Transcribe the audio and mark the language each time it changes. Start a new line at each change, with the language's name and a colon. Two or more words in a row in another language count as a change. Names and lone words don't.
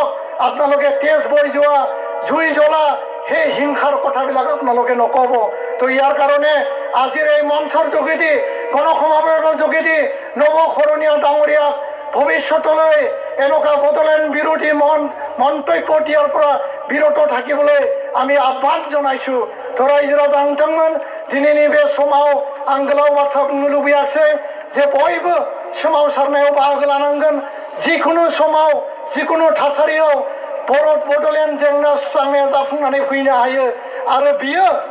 Assamese: আপোনালোকে তেজ বৈ যোৱা, জুই জ্বলা, সেই হিংসাৰ কথাবিলাক আপোনালোকে নক'ব। তো ইয়াৰ কাৰণে আজিৰ এই মঞ্চৰ যোগেদি, গণসমাৱেশৰ যোগেদি নৱসৰণীয় ডাঙৰীয়াক ভৱিষ্যতলৈ এনেকুৱা বদলেন বিৰোধী মন্তব্য দিয়াৰ পৰা বিৰত থাকিবলৈ আমি আহ্বান জনাইছোঁ
Bodo: तो रायजो राजा नोंथांमोन दिनैनि बे समाव आं गोलाव बाथ्रा बुंनो लुबैयाखै जे बयबो सोमावसारनायाव बाहागो लानांगोन जिखुनु समाव जिखुनु थासारियाव भारत बड'लेण्ड जेंना सुस्रांनाया जाफुंनानै फैनो हायो आरो बियो